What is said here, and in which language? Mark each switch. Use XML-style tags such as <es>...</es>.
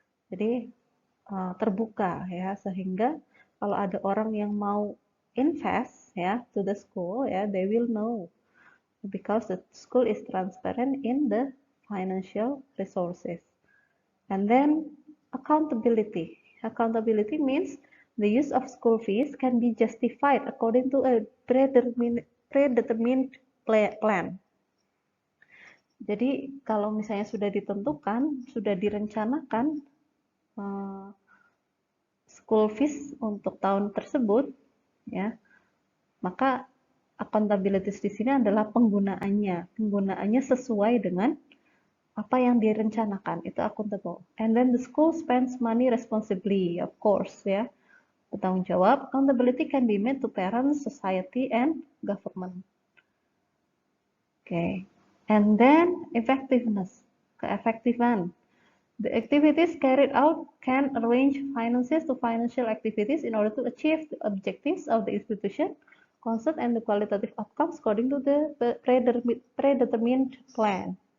<id>Jadi terbuka ya, sehingga kalau ada orang yang mau invest ya</id> <en>to the school ya, they will know because the school is transparent in the financial resources. And then accountability. Accountability means the use of school fees can be justified according to a predetermined plan.</en> <id>Jadi kalau misalnya sudah ditentukan, sudah direncanakan school fees untuk tahun tersebut, ya, maka accountability di sini adalah penggunaannya sesuai dengan apa yang direncanakan, itu accountable.</id> <en>And then the school spends money responsibly, of course, ya,</en> <id>bertanggung jawab.</id> <en>Accountability can be made to parents, society, and government. Okay, and then effectiveness, keefektifan. The activities carried out can arrange finances to financial activities in order to achieve the objectives of the institution, concept, and the qualitative outcomes according to the predetermined plan.</en>